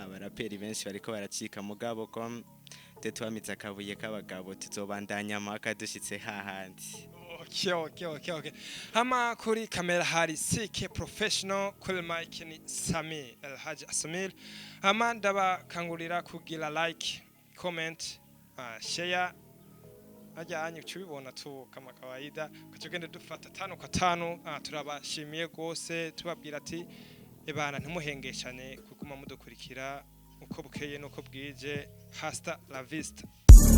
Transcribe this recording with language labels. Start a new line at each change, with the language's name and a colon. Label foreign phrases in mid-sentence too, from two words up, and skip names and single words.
Rundi: Abaraperi benshi bariko baracika mugabo ko twamize akabuye k'abagabo tuzobandanya amaka dushitse hahandi. Okay. Hama kuri kamera hari CK Professional, kuri mic ni Sami Haje Asmil. Hama ndabakangurira kugira
English: like, comment, share
Rundi: ajyanye cyubibona tu
Swahili: kama kawaida
Rundi: kutugende dufata 5 kwa 5. Turabashimiye gose tubabwira ati ebana ntimuhengeshane kuguma mudukurikira uko bukeye nuko bwije.
Spanish: Hasta la vista.